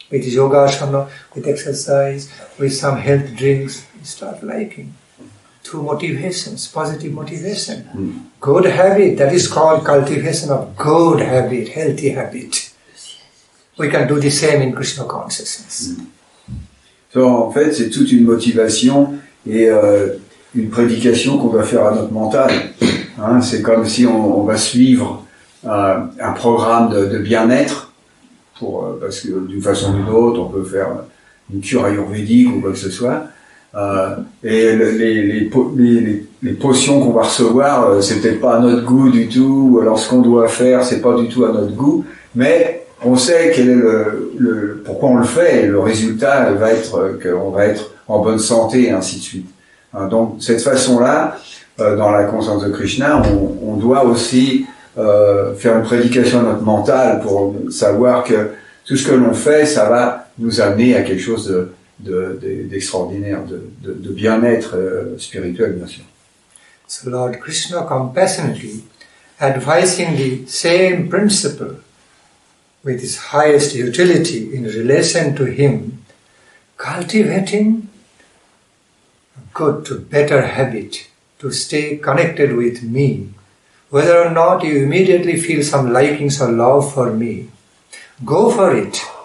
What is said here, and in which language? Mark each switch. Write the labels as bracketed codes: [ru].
[en] With yogasana, with exercise, with some health drinks, we start liking. Through motivations, positive motivation. Good habit, that is called cultivation of good habit, healthy habit. We can do the same in Krishna consciousness. [fr] So, en fait, c'est toute une motivation et une prédication qu'on doit faire à notre mental. Hein, c'est comme si on va suivre un programme de bien-être, parce que d'une façon ou d'une autre, on peut faire une cure ayurvédique ou quoi que ce soit. Et les potions qu'on va recevoir, c'est peut-être pas à notre goût du tout, ou alors ce qu'on doit faire, c'est pas du tout à notre goût, mais on sait quel est pourquoi on le fait, et le résultat va être qu'on va être en bonne santé, et ainsi de suite. Donc, cette façon-là, dans la conscience de Krishna, on doit aussi faire une prédication à notre mental pour savoir que tout ce que l'on fait, ça va nous amener à quelque chose d'extraordinaire, de bien-être spirituel, bien sûr. [en] So Lord Krishna compassionately advising the same principle with his highest utility in relation to him, cultivating a good to better habit to stay connected with me, whether or not you immediately feel some likings or love for me, go for it.